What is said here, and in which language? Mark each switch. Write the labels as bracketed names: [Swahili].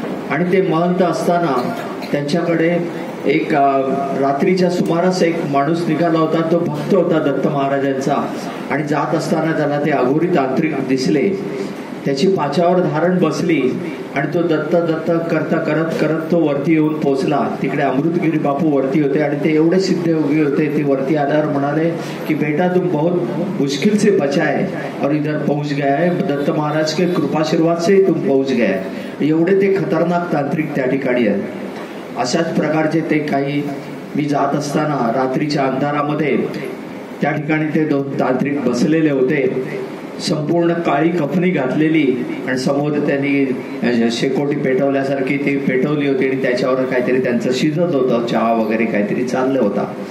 [Marathi] आणि ते महंत असताना त्यांच्याकडे एक रात्रीच्या सुमारास एक माणूस निघाला होता. तो भक्त होता दत्त महाराजांचा. आणि जात असताना त्याला ते अघोरी तांत्रिक दिसले. त्याची पाचावर धारण बसली आणि तो दत्त दत्त करता करत करत तो वरती येऊन पोहोचला. तिकडे अमृतगिरी बापू वरती होते आणि ते एवढे सिद्ध योगी होते. ते वरती आल्यावर म्हणाले की [Hindi] बेटा तुम बहुत मुश्किल से बचा है और इधर पहुंच गया है. दत्त महाराज के कृपाशीर्वाद से तुम पहुंच गया है. [Marathi] एवढे ते खतरनाक तांत्रिक त्या ठिकाणी आहेत. अशाच प्रकारचे ते काही मी जात असताना रात्रीच्या अंधारामध्ये त्या ठिकाणी ते दोन तांत्रिक बसलेले होते. संपूर्ण काळी कफनी घातलेली आणि समोर त्यांनी शेकोटी पेटवल्यासारखी ती पेटवली होती आणि त्याच्यावर काहीतरी त्यांचं शिजत होतं, चहा वगैरे काहीतरी चाललं होता.